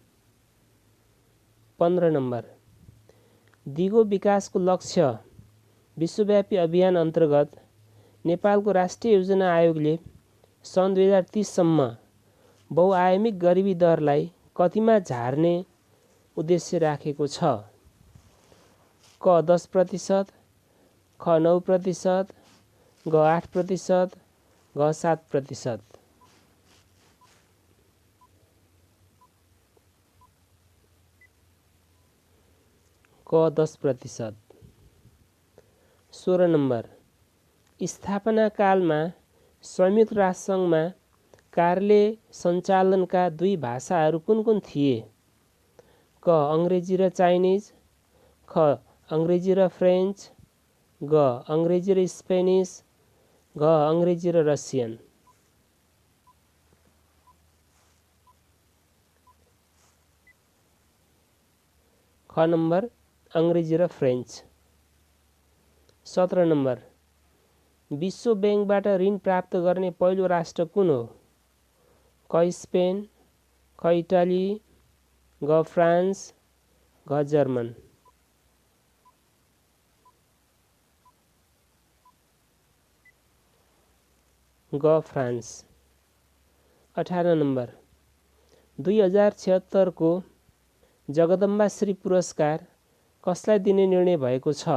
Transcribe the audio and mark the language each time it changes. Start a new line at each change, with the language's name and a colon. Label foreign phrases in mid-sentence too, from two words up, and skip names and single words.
Nepali: 15 नम्बर दिगो विकासको लक्ष्य विश्वव्यापी अभियान अन्तर्गत नेपालको राष्ट्रिय योजना आयोगले सन् 2030 सम्म बहुआयामिक गरिबी दरलाई कतिमा झार्ने उद्देश्य राखेको छ? क 10%, ख 9%, घ 8%, घ 7%। क 10%। 16 नम्बर स्थापना कालमा संयुक्त राष्ट्रसङ्घमा कार्यालय सञ्चालनका दुई भाषाहरू कुन कुन थिए? क अङ्ग्रेजी र चाइनिज, ख अङ्ग्रेजी र फ्रेन्च, ग अङ्ग्रेजी र स्पेनिस, घ अङ्ग्रेजी र रसियन। ख नम्बर अङ्ग्रेजी र फ्रेन्च। 17 नम्बर विश्व बैंकबाट ऋण प्राप्त गर्ने पहिलो राष्ट्र कुन हो? क स्पेन, ख इटाली, घ फ्रान्स, घ जर्मन। ग फ्रान्स। 18 नम्बर 2076 को जगदम्बाश्री पुरस्कार कसलाई दिने निर्णय भएको छ?